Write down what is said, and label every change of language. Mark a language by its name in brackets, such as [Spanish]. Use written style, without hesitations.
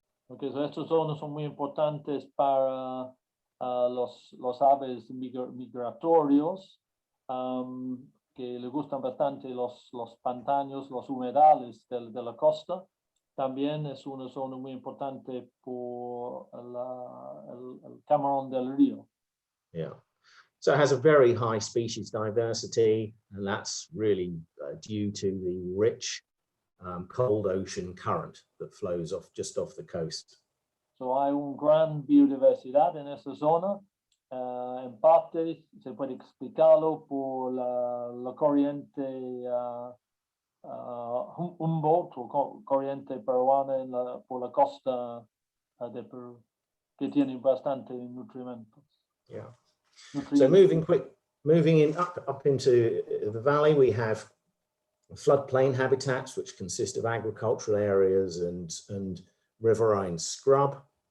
[Spanish] Okay, so estas zonas son muy importantes para los aves migratorios que le gustan bastante los pantanos, los humedales de la costa. También es una zona muy importante por el camarón del río. [English] Yeah, so it has a very high species diversity, and that's really due to the rich cold ocean current that flows just off the coast. [Spanish] So hay un gran biodiversidad en esa zona. En parte se puede explicarlo por la corriente Humboldt o corriente peruana por la costa de Perú, que tiene bastante nutrimentos. Yeah. [English] So moving up into the valley, we have floodplain habitats, which consist of agricultural areas and riverine scrub.